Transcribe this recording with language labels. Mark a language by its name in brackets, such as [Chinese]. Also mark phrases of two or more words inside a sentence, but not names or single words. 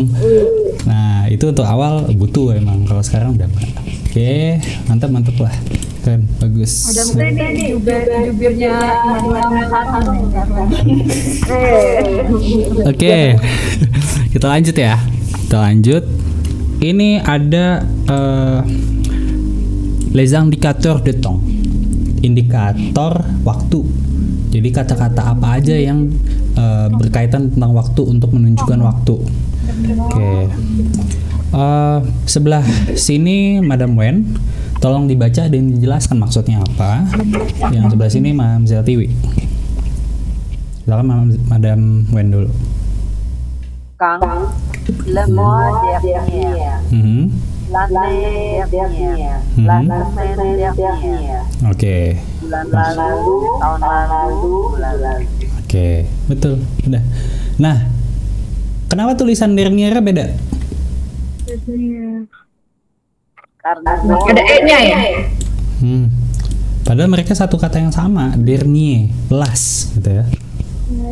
[Indonesian] Nah itu untuk awal butuh emang, kalau sekarang udah enggak. Oke, mantap lah, keren, bagus. Madam Tri ini jubirnya Oke, kita lanjut ya. [French] Ini ada les indicateurs de temps, [Indonesian] indikator waktu. Jadi kata-kata apa aja yang berkaitan tentang waktu untuk menunjukkan waktu. Oke. Sebelah sini Madam Wen, tolong dibaca dan dijelaskan maksudnya apa. Yang sebelah sini Mamzel Tiwi. Silakan Madam Wen dulu. [French] Quand le mois dernier, l'année dernière, la semaine dernière, [Indonesian] Oke. bulan lalu, tahun lalu, bulan lalu. Oke, betul. Udah. Nah, kenapa tulisan dernier beda? Karena Ada E-nya ya? Padahal mereka satu kata yang sama, dernier, last, gitu ya.